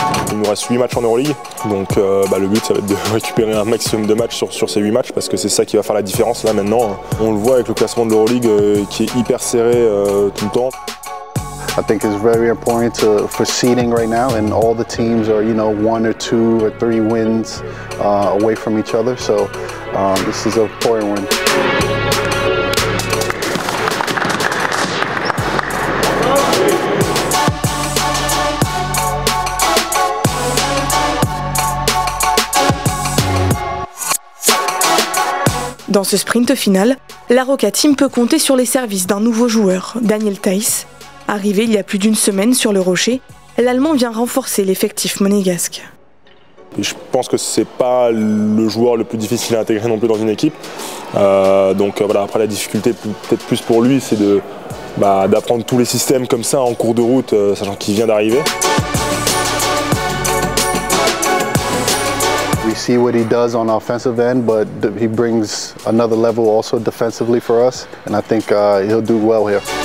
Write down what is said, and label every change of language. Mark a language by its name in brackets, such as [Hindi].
[French] Il nous reste 8 matchs en Euroleague, donc le but ça va être de récupérer un maximum de matchs sur ces 8 matchs parce que c'est ça qui va faire la différence là maintenant. On le voit avec le classement de l'Euroleague qui est hyper serré tout le temps. [English] I think it's very important for seeding right now, and all the teams are, 1 or 2 or 3 wins away from each other. So this is an important one. [French] Dans ce sprint final, la Roca Team peut compter sur les services d'un nouveau joueur, Daniel Theis. Arrivé il y a plus d'une semaine sur le Rocher, l'Allemand vient renforcer l'effectif monégasque. Et je pense que c'est pas le joueur le plus difficile à intégrer non plus dans une équipe. Après la difficulté peut-être plus pour lui, c'est d'apprendre tous les systèmes comme ça en cours de route, sachant qu'il vient d'arriver. [English] We see what he does on offensive end, but he brings another level also defensively for us, and I think he'll do well here.